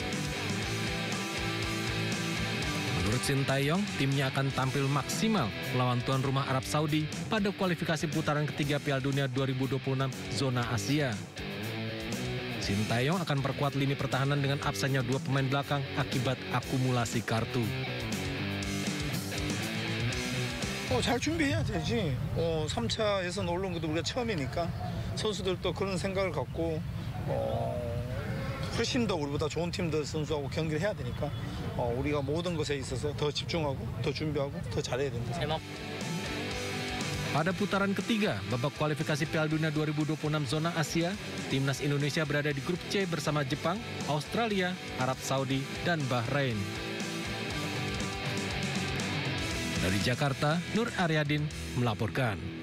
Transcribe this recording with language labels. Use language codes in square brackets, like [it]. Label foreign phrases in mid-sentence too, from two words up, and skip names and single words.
[id] Menurut Shin Tae-yong, timnya akan tampil maksimal melawan tuan rumah Arab Saudi pada kualifikasi putaran ketiga Piala Dunia 2026 zona Asia. Shin Tae-yong akan perkuat lini pertahanan dengan absennya 2 pemain belakang akibat akumulasi kartu. [ko] 잘 준비해야 되지. 3차 예선 올라온 것도 우리가 처음이니까 선수들도 그런 생각을 갖고 훨씬 더 우리보다 좋은 팀들 선수하고 경기를 해야 되니까 우리가 모든 것에 있어서 더 집중하고 더 준비하고 더 잘해야 된다. [id] Pada putaran ketiga, babak kualifikasi Piala Dunia 2026 zona Asia, Timnas Indonesia berada di grup C bersama Jepang, Australia, Arab Saudi, dan Bahrain. Dari Jakarta, Nur Aryadin melaporkan.